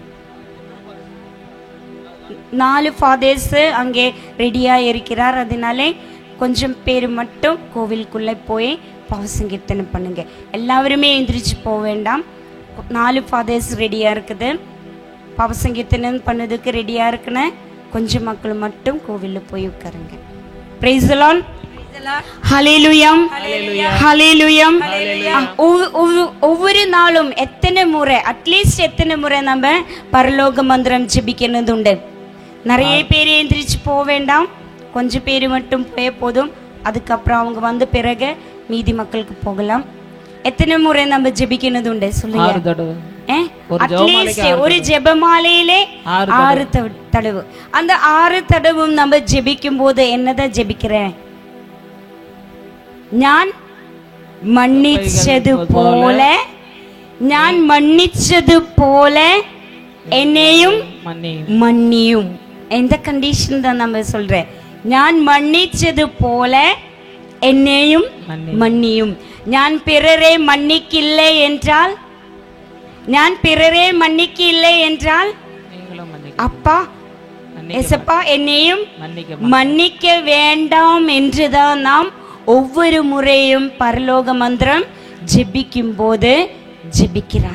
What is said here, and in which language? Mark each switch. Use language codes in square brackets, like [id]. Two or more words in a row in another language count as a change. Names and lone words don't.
[ta] 4 ஃபாதர்ஸ் அங்கே ரெடியா இருக்கிறார். அதனால கொஞ்சம் பேர் மட்டும் கோவிலுக்குள்ள போய் பாவ சங்கீர்த்தனம் பண்ணுங்க. எல்லாருமே எந்திரிச்சு போக வேண்டாம். 4 ஃபாதர்ஸ் ரெடியா இருக்குது, பாவ சங்கீர்த்தனம் பண்ணதுக்கு ரெடியா இருக்குன்னு கொஞ்சம் மக்கள் மட்டும் கோவிலில் போய் உட்காருங்க. [en] Praise the Lord. Hallelujah. Hallelujah. [ta] ஒவ்வொரு நாளும் எத்தனை முறை, அட்லீஸ்ட் எத்தனை முறை நம்ம பரலோக மந்திரம் ஜெபிக்கிறது உண்டு? நிறைய பேர் எந்திரிச்சு போக வேண்டாம், கொஞ்சம் பேர் மட்டும் போய போதும். அதுக்கப்புறம் அவங்க வந்த பிறகு மீதி மக்களுக்கு போகலாம். எத்தனை முறை நம்ம ஜெபிக்கிறது உண்டு சொல்லுங்க? அட்லீஸ்ட் ஒரு ஜெபமாலையிலே 6 தடவை. அந்த 6 தடவும் நம்ம ஜெபிக்கும் போது என்னதான் ஜெபிக்கிறேன்? [ml] ഞാൻ മന്നിച്ചതുപോലെ എന്നെയും മന്നിയും. [ta] எந்த கண்டிஷன் தான் நம்ம சொல்றேன்? [ml] ഞാൻ മന്നിച്ചതുപോലെ എന്നെയും മന്നിയും. [ta] ഞാൻ பிறரை மன்னிக்கவில்லை என்றால் அப்பா ஏசப்பா என்னையும் மன்னிக்க வேண்டாம் என்றுதான் நாம் ஒவ்வொரு முறையும் பரலோக மந்திரம் ஜெபிக்கும் போது ஜெபிக்கிறான்.